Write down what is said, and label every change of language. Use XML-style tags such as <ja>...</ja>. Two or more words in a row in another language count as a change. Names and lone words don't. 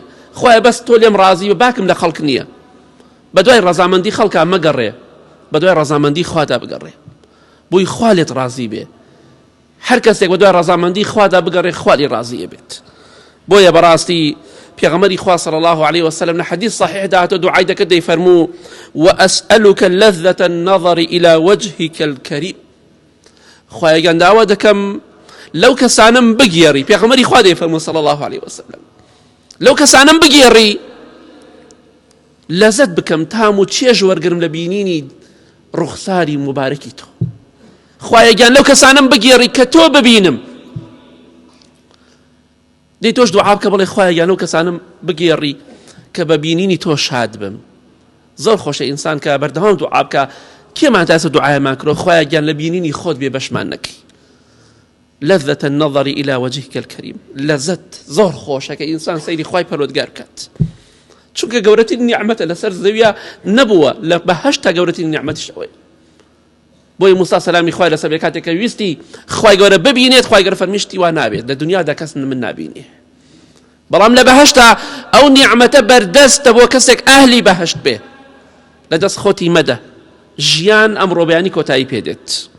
<ckb>خوایە بەس تۆ لێم ڕازی بە باکم لە خەڵک نییە، بە دوای ڕەزامەندی خەڵکا مەگەڕێ، بە دوای ڕەزامەندی خوادا بگەڕێ، بۆی خوا لێت ڕازی بێ. هەر کەسێک بە دوای ڕەزامەندی خوادا بگەڕێ خوا لێ ڕازیە بێت. بۆیە بەڕاستی پێغەمبەری خوا</ckb> <ar>صلی الله عليه وسلم</ar> <ckb>لە حەدیث صحیح داهاتۆ دوعای دەکرد دەیفەرموو</ckb> <ar>وأسألك لذة النظر إلى وجهك الكريم.</ar> <ckb>خوایە گەنداوە دەکەم لەو کەسانم بگێڕی، پێغەمبەری خوا دەیفەرموو</ckb> <ar>صلی الله عليه وسلم</ar> <ckb>لەو کەسانم بگێڕی لەزەت بکەم تام و چێژ وەرگرم لە بینینی ڕوخساری مبارەکی تۆ. خوایە گیان لەو کەسانم بگێڕی کە تۆ ببینم. دەی تۆش دوعا بکە بڵێ خوایە گیان لەو کەسانم بگێڕی کە بە بینینی تۆ شاد بم. زۆر خۆشە ئینسان کە بەردەوام دوعا بکە. کێمان تاسە دوعایەمان کردەوە خوایە گیان لە بینینی خۆت بێ بەشمان نەکەی.</ckb> <ar>لذة النظر إلى وجهك الكريم،</ar> <ckb>لذت زۆر خۆشە کە ئینسان سەیری خوای پەروەردگار بکات، چونکە گەورەترین نیعمەتە لەسەر زەویە نەبووە، لە بەهەشتا گەورەترین نیعمەتیش ئەوەیە. بۆی موسا سەلامی خوای لەسەر بێ کاتێک کە ویستی خوای گەورە ببینێت، خوای گەورە فەرمی شتی وا نابێت، لە دنیادا کەس من نابینێ، بەڵام لە بەهەشتا ئەو نیعمەتە بەردەستە بۆ کەسێک ئەهلی بەهەشت بێ، لەدەست خۆتی مەدە، ژیان ئەمڕۆ بەیانی کۆتایی پێدێت.</ckb>